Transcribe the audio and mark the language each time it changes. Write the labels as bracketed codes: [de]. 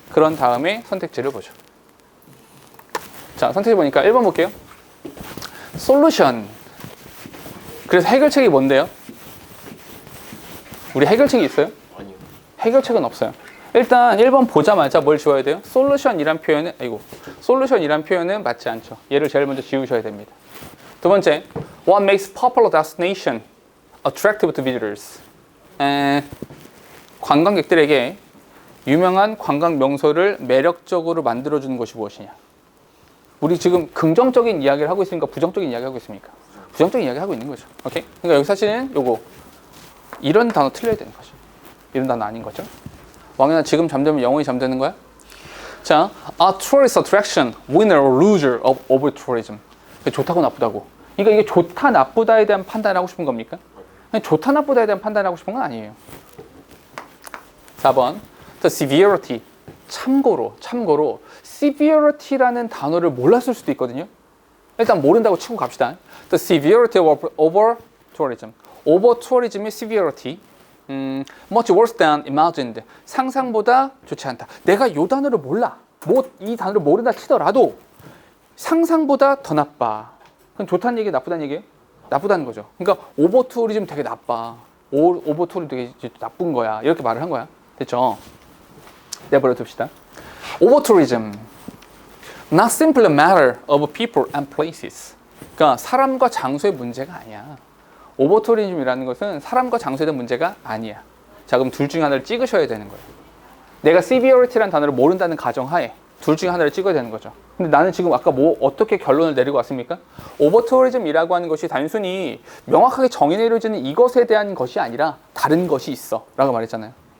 [ko] 그런 다음에 선택지를 보죠. 자, 선택지 보니까 1번 볼게요. 솔루션. 그래서 해결책이 뭔데요? 우리 해결책이 있어요? 아니요. 해결책은 없어요. 일단 1번 보자마자 뭘 지워야 돼요? 솔루션이란 표현은 맞지 않죠. 얘를 제일 먼저 지우셔야 됩니다. 두 번째, [en] what makes popular destination attractive to visitors? [ko] 관광객들에게 유명한 관광 명소를 매력적으로 만들어주는 것이 무엇이냐? 우리 지금 긍정적인 이야기를 하고 있습니까? 부정적인 이야기 하고 있습니까? 부정적인 이야기 하고 있는 거죠. 오케이? 그러니까 여기 사실은 요거 이런 단어 틀려야 되는 거죠. 이런 단어 아닌 거죠. 왕연아 지금 잠들면 영원히 잠드는 거야? [en] 자, a tourist attraction, winner or loser of over tourism. [ko] 좋다고 나쁘다고. 그러니까 이게 좋다 나쁘다에 대한 판단을 하고 싶은 겁니까? 좋다 나쁘다에 대한 판단을 하고 싶은 건 아니에요. [en] 4번, the severity. [ko] 참고로 severity라는 단어를 몰랐을 수도 있거든요. 일단 모른다고 치고 갑시다. [en] The severity of over tourism. over tourism의 severity. much worse than imagined. [ko] 상상보다 좋지 않다. 내가 이 단어를 몰라. 이 단어를 모른다 치더라도 상상보다 더 나빠. 그럼 좋다는 얘기, 나쁘다는 얘기예요? 나쁘다는 거죠. 그러니까 오버 투어리즘 되게 나빠. 오버 투어리즘 되게 나쁜 거야. 이렇게 말을 한 거야. 됐죠? 내버려 둡시다. [en] 오버 투어리즘 not simply a matter of people and places. [ko] 그러니까 사람과 장소의 문제가 아니야. 오버 투어리즘이라는 것은 사람과 장소에 대한 문제가 아니야. 자, 그럼 둘 중에 하나를 찍으셔야 되는 거예요. 내가 severity라는 단어를 모른다는 가정하에 둘 중에 하나를 찍어야 되는 거죠. 근데 나는 지금 아까 어떻게 결론을 내리고 왔습니까? 오버 투어리즘이라고 하는 것이 단순히 명확하게 정의 내려지는 이것에 대한 것이 아니라 다른 것이 있어 라고 말했잖아요.